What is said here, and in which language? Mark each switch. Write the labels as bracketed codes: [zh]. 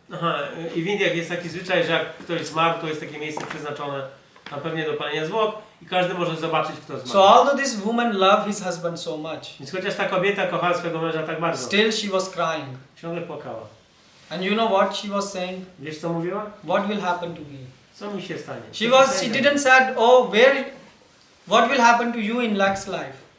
[pl] Aha, i w Indiach jest taki zwyczaj, że jak ktoś zmarł, to jest takie miejsce przeznaczone tam pewnie do palenia zwłok i każdy może zobaczyć, kto zmarł. [en] So although this woman loved his husband so much, [pl] Więc chociaż ta kobieta kochała swojego męża tak bardzo, [en] still she was crying. [pl] ciągle płakała. [en] And you know what she was saying? [pl] Wiesz co mówiła? [en] What will happen to me? [pl] Co mi się stanie? [en] She didn't said, oh, what will happen to you in next life?